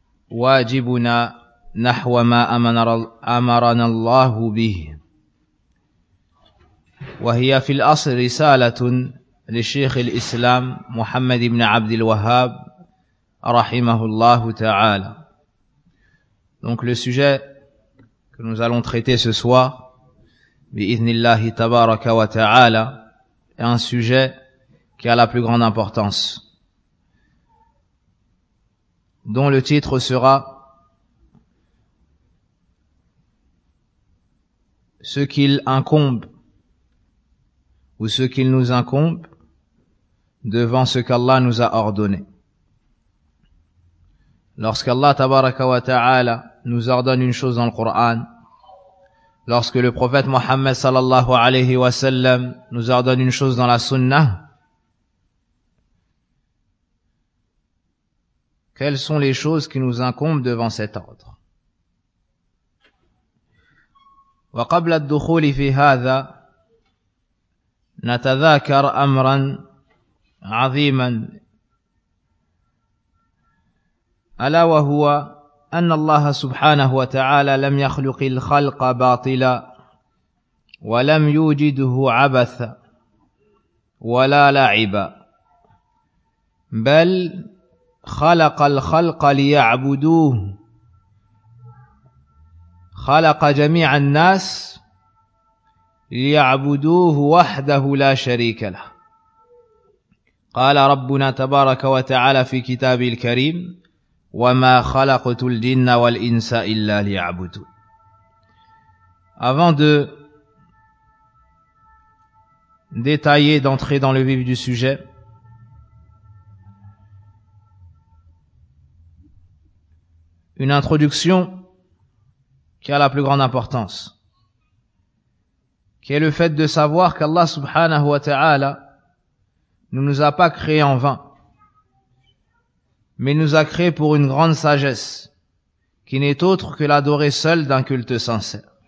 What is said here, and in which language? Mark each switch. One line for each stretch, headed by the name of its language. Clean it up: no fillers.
Arabic: واجبنا نحو ما أمرنا الله به وهي في الأصل رسالة لشيخ الإسلام محمد بن عبد الوهاب رحمه الله تعالى.
French: Donc le sujet que nous allons traiter ce soir,
Arabic: بإذن الله تبارك وتعالى,
French: est un sujet qui a la plus grande importance, dont le titre sera ce qu'il incombe ou ce qu'il nous incombe devant ce qu'Allah nous a ordonné. Lorsqu'Allah tabaraka wa ta'ala nous ordonne une chose dans le Coran, lorsque le prophète Mohammed sallallahu alayhi wa sallam nous ordonne une chose dans la sunnah, quelles sont les choses qui nous incombent devant cet ordre?
Arabic: Wa qabla ad-dukhul fi hadha نتذاكر أمرا عظيما ألا وهو أن الله سبحانه وتعالى لم يخلق الخلق باطلا ولم يوجده عبثا ولا لعبا بل خلق الخلق ليعبدوه خلق جميع الناس ليعبدوه وحده لا شريك له قال ربنا تبارك وتعالى في كتابه الكريم وما خلقت الجن والإنس إلا ليعبدوا.
French: Avant de détailler, d'entrer dans le vif du sujet, une introduction qui a la plus grande importance, qui est le fait de savoir qu'Allah subhanahu wa ta'ala ne nous a pas créés en vain, mais nous a créés pour une grande sagesse, qui n'est autre que l'adorer seul d'un culte sincère.